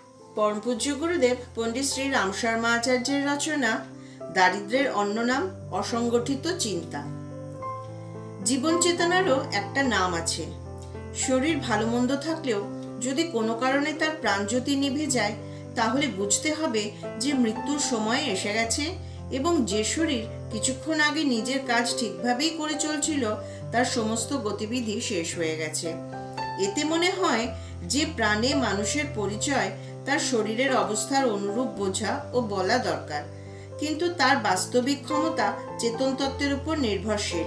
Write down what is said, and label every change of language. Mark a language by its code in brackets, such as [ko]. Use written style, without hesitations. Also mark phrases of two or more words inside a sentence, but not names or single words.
[bn] পরম পূজ্য গুরুদেব পণ্ডিত শ্রী রাম শর্মা আচার্যের রচনা দারিদ্র্যের অন্য নাম অসংগঠিত চিন্তা। জীবন চেতনারও একটা নাম আছে। শরীর ভালো মন্দ থাকলেও যদি কোনো কারণে তার প্রাণজ্যোতি নিভে যায় তাহলে বুঝতে হবে যে মৃত্যুর সময় এসে গেছে এবং যে শরীর কিছুক্ষণ আগে নিজের কাজ ঠিকভাবেই করে চলছিল তার সমস্ত গতিবিধি শেষ হয়ে গেছে। এতে মনে হয় যে প্রাণে মানুষের পরিচয় তার শরীরের অবস্থার অনুরূপ বোঝা ও বলা দরকার, কিন্তু তার বাস্তবিক ক্ষমতা চেতন তত্ত্বের উপর নির্ভরশীল।